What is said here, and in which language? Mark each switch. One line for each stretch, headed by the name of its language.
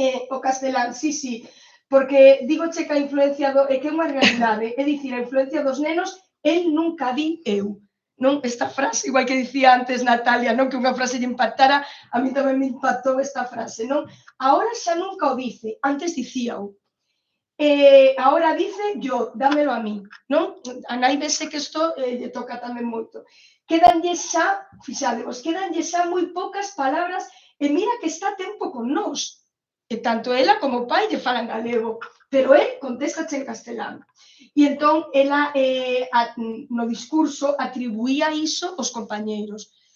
Galician: O castelán, sí, porque digoche que a influencia é que é unha realidade, é dicir, a influencia dos nenos, el nunca di eu, non? Esta frase, igual que dicía antes Natalia, non? Que unha frase lle impactara, a mí tamén me impactou esta frase, non? Ahora xa nunca o dice, antes dicíao.
Spanish: Ahora dice yo, dámelo a mí, non?
Galician: A nai vese que isto lle toca tamén moito. Quedanlle xa, fixadevos, quedanlle xa moi poucas palabras e mira que está a tempo con nós. E tanto ela como o pai lle falan galego, pero el contéstache en castelán. E entón, ela no discurso atribuía iso aos compañeiros.